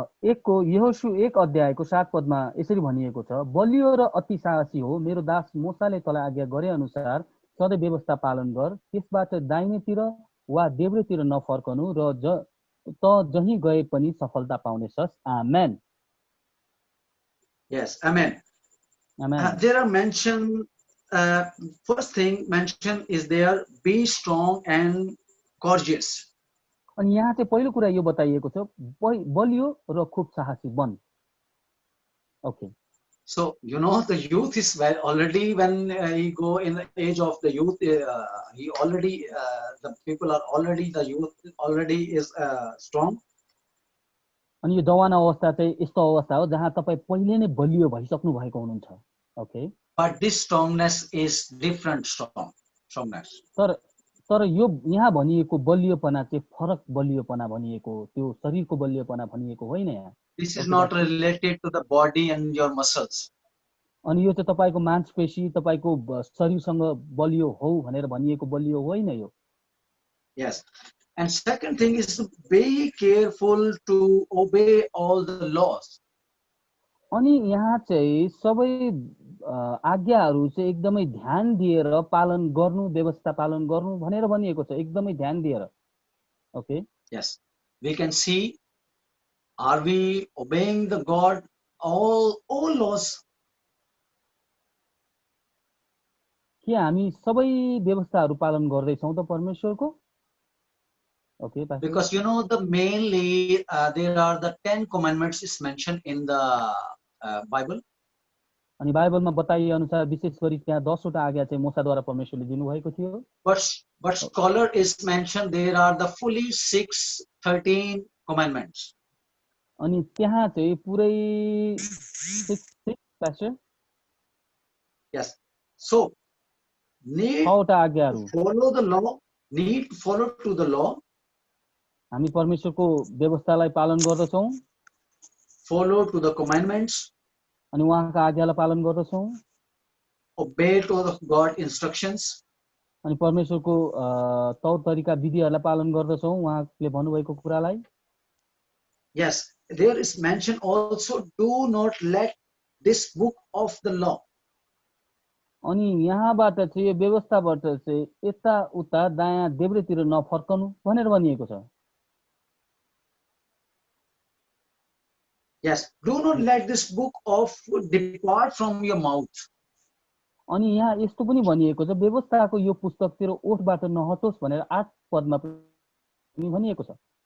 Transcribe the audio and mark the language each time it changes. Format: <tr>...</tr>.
<ne>एकको यहोशू एक अध्यायको 7 पदमा यसरी भनिएको छ, बलियो र अति साहसी हो, मेरो दास मोसाले तँलाई आज्ञा गरे अनुसार सधैँ व्यवस्था पालन गर, त्यसबाट दाहिनेतिर वा देब्रेतिर नफर्कनु र त जहीँ गए पनि सफलता पाउनेछस्। आमेन।</ne> <en>Yes, amen. Amen. There are mentioned, first thing mentioned is there, be strong and courageous.</en> <ne>अनि यहाँ चाहिँ पहिलो कुरा यो बताइएको छ, बलियो र खूब साहसी बन।</ne> <en>Okay. So, you know, the youth is already, when he go in the age of the youth, he already, the people are already, the youth already is strong.</en> <ne>अनि यो जवान अवस्था चाहिँ यस्तो अवस्था हो जहाँ तपाईँ पहिले नै बलियो भइसक्नु भएको हुनुहुन्छ।</ne> <en>Okay. But this strongness is different strongness.</en> <ne>तर यो यहाँ भनिएको बलियोपना चाहिँ फरक बलियोपना भनिएको, त्यो शरीरको बलियोपना भनिएको होइन यहाँ।</ne> <en>This is not related to the body and your muscles.</en> <ne>अनि यो चाहिँ तपाईको मांसपेशी तपाईको शरीरसँग बलियो हो भनेर भनिएको बलियो होइन यो।</ne> <en>Yes. And second thing is to be careful to obey all the laws.</en> <ne>अनि यहाँ चाहिँ सबै आज्ञाहरू चाहिँ एकदमै ध्यान दिएर पालन गर्नु, व्यवस्था पालन गर्नु भनेर भनिएको छ, एकदमै ध्यान दिएर।</ne> <en>Okay. Yes. We can see, are we obeying the God all laws?</en> <ne>के हामी सबै व्यवस्थाहरू पालन गर्दैछौँ त परमेश्वरको? Okay,</ne> <en>because you know the mainly there are the 10 commandments is mentioned in the Bible.</en> <ne>अनि बाइबलमा बताइए अनुसार विशेष गरी त्यहाँ 10 वटा आज्ञा चाहिँ मूसाद्वारा परमेश्वरले दिनुभएको थियो।</ne> <en>But scholar is mentioned there are the fully 13 commandments.</en> <ne>अनि त्यहाँ चाहिँ पुरै 6 pastor.</ne> <en>Yes. So need</en> <ne>आज्ञाहरू</ne> <en>follow the law, need follow to the law.</en> <ne>हामी परमेश्वरको व्यवस्थालाई पालन गर्दछौं,</ne> <en>follow to the commandments,</en> <ne>अनि उहाँका आज्ञालाई पालन गर्दछौं,</ne> <en>obey to the God instructions,</en> <ne>अनि परमेश्वरको तौर तरिका विधिहरूलाई पालन गर्दछौं उहाँले भन्नुभएको कुरालाई।</ne> <en>Yes, there is mention also, do not let this book of the law.</en> <ne>अनि यहाँबाट चाहिँ यो व्यवस्थाबाट चाहिँ यता उता दायाँ देब्रेतिर नफर्कनु भनेर भनिएको छ।</ne> <en>Yes, do not let this book of depart from your mouth.</en> <ne>अनि यहाँ यस्तो पनि भनिएको छ, व्यवस्थाको यो पुस्तक तेरो ओठबाट नहटोस् भनेर 8 पदमा पनि भनिएको छ।</ne>